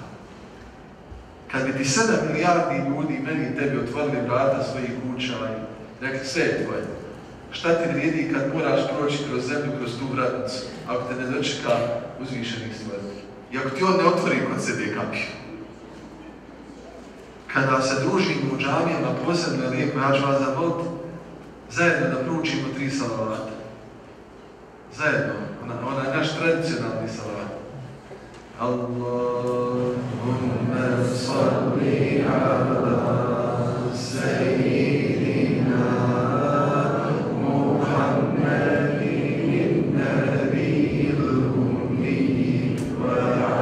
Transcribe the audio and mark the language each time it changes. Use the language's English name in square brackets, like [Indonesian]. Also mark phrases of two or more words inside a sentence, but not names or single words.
[Bosnian] Kad bi ti 7 milijardi ljudi meni i tebi otvorili vrata svojih kuća i rekli: sve je tvoje, šta ti vrijedi kad moraš proći kroz zemlju, kroz tu vratnicu, ako te ne dočeka uzvišenih stvoritelja? I ako ti on ne otvori kod sebe kapiju. Kada se družimo u džamijama, posebno je lijepo, ja ću vas zamoliti zajedno da proučimo 3 salavata. Zajedno, onaj naš tradicionalni salavat. [Arabic] اللهم صل على سيدنا محمد النبي الأمي و